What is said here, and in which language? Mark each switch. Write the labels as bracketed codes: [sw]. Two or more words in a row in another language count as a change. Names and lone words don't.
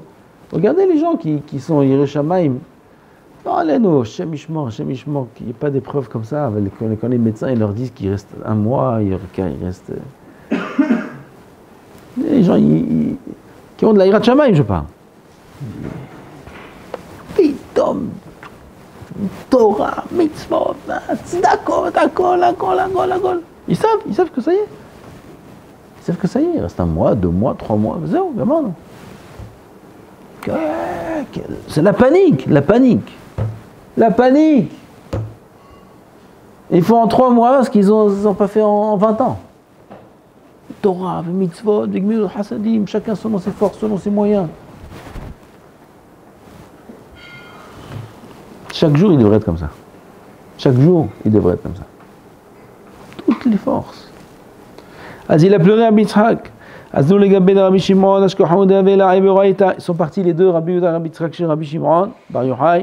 [fr] Regardez les gens qui sont [he] יראי שמים. [fr] Non, allez-nous, [he] שם ישמור, [fr] qu'il n'y ait pas d'épreuves comme ça. Quand les médecins ils leur disent qu'il reste un mois, il reste. Les gens qui ont de la [he] יראת שמים, [fr] je parle. [he] פתאום, תורה, מצוות, צדקות, הכל. [fr] Ils savent que ça y est. Ils savent que ça y est, il reste un mois, 2 mois, 3 mois, zéro, vraiment non. C'est la panique. Il faut en 3 mois ce qu'ils n'ont pas fait en 20 ans. [he] תורה, מצוות, גמילות חסדים, [fr] chacun selon ses forces, selon ses moyens. Chaque jour, il devrait être comme ça. Toutes les forces. Il a pleuré à Yitzhak. Ils sont partis les deux, Rabbi Yehuda et Rabbi Yitzhak chez Rabbi Shimon Bar Yochai.